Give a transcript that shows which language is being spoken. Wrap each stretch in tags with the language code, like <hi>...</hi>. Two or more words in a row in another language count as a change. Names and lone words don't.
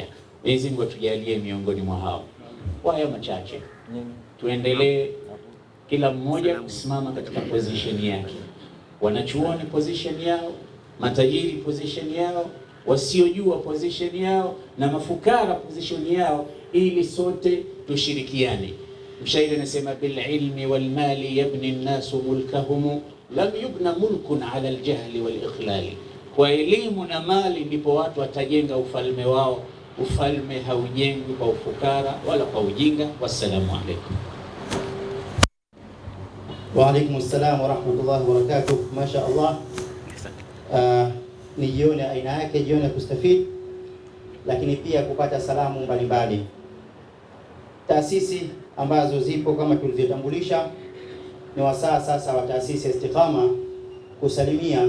<sw>Mwenyezi Mungu atujalie miongoni mwa hao. Kwa hayo machache, tuendelee kila mmoja kusimama katika position yake. Wanachuoni position yao, matajiri position yao, wasiojua position yao, na mafukara position yao, ili sote tushirikiane. Mshairi anasema</sw> <ar>بالعلم والمال يبني الناس ملكهم لم يبن ملك على الجهل والإقلال,</ar> <sw>kwa elimu na mali ndipo watu watajenga ufalme wao. Ufalme haujengwi kwa ufukara wala kwa ujinga.</sw> <ar>والسلام عليكم. وعليكم السلام ورحمة الله وبركاته. ما شاء الله,</ar> <sw>ni jioni aina yake, jioni ya kustafid, lakini pia kupata salamu mbalimbali. Taasisi ambazo zipo kama tulivyotambulisha, ni wasaa sasa wa taasisi ya Istiqama kusalimia.</sw>